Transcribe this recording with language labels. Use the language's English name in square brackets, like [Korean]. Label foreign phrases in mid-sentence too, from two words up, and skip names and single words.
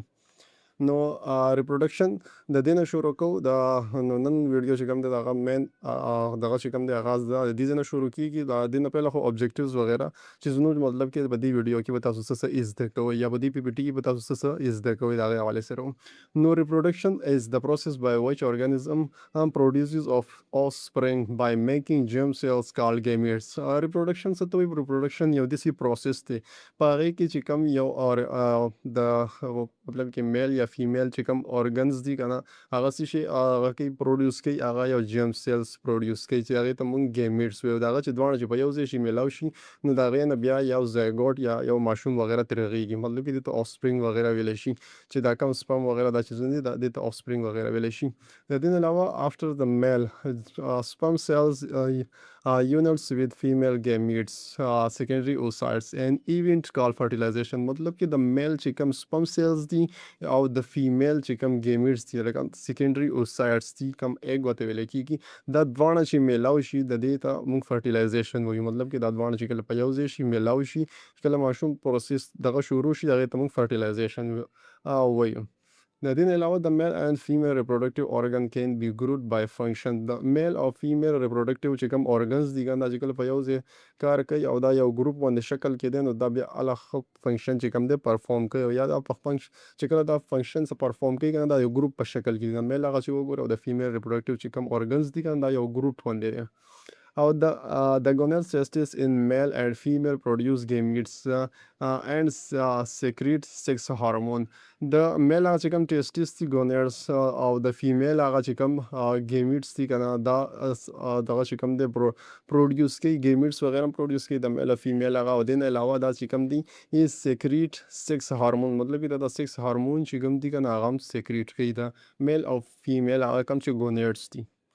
[Pashto] نو ریپروډکشن د دې نه شروع کوو. نو نن ویډیو چې کوم دی د هغه مین دغه چې کوم دی آغاز د دې نه شروع کېږي. د دې نه پهله خو اوبجیکټیوز وغیره چیزونو مطلب کې په دې ویډیو کې به تاسو څه زده کوئ یا په دې پی پی ټي کې به تاسو څه زده کوئ د هغې حوالې سره. [English] نو reproduction is the process by which organism produces of offspring by making germ cells called gametes. [Pashto] ریپروډکشن څه ته وایي؟ ریپروډکشن یو داسې پروسس دی په هغې کې چې کوم یو د مطلب کې میل یا فیمیل چې کوم ارګنز دي که نه هغه څه شي هغه کوي پروډیوس کوي هغه یو [English] germ cells [Pashto] پروډیوس کوي چې هغې ته موږ ګیمیټس وایو. د هغه چې دواړه چې په یو ځای شي میلاو شي نو د هغې نه بیا یو زایګوټ یا یو ماشوم وغیره ترې رغېږي. مطلب کې دې ته آفسپرینګ وغیره ویلی شي چې دا کوم سپم وغیره دا چیزونه دي دې ته آفسپرینګ وغیره ویلی شي. د دې نه علاوه [English] after the male sperm cells unites with female gametes secondary oocytes and event called fertilization. [Pashto] مطلب کې د میل چې کوم [English] sperm cells [Pashto] دي او د فیمیل چې کوم ګیمیټس دي لکه [English] secondary oocytes [Pashto] دي کوم ایګ ورته ویلی کېږي دا دواړه چې میلاو شي د دې ته موږ فرټیلایزیشن وایو. مطلب کې دا دواړه چې کله په یو ځای شي میلاو شي کله ماشوم پروسس دغه شروع شي هغې ته موږ فرټیلایزیشن وایو. د دې نه علاوه [English] the male and female reproductive organ can be grouped by function. [Pashto] د میل او فیمیل ریپروډکټیو چې کوم ارګنز دي دا چې کله په یو ځای کار کوي او دا یو ګروپ باندې شکل کې دی نو دا بیا الګ فنکشن چې کوم دی پرفارم کوي او یا دا چې کله دا فنکشن څه پرفارم کوي دا یو ګروپ په شکل کې دی. میل هغه چې وګورو او د فیمیل ریپروډکټیو چې کوم ارګنز دي دا یو ګروپ باندې دی. [English] او the gonadal testes in male and female produce gametes and secrete sex hormone. [Pashto] د میل هغه چې کوم ټیسټس دي ګونیډس او د فیمیل هغه چې کوم ګیمیټس دي که نه دا دغه چې کوم دی پروډیوس کوي ګیمیټس وغیره پروډیوس کوي د میل او فیمیل هغه. او دې نه علاوه دا چې کوم دی [English] secrete sex hormone [Pashto] مطلب کې دا [English] sex hormone [Pashto] چې کوم دي که نه هغه هم سیکریټ کوي د میل او فیمیل هغه کوم چې ګونیډس دي.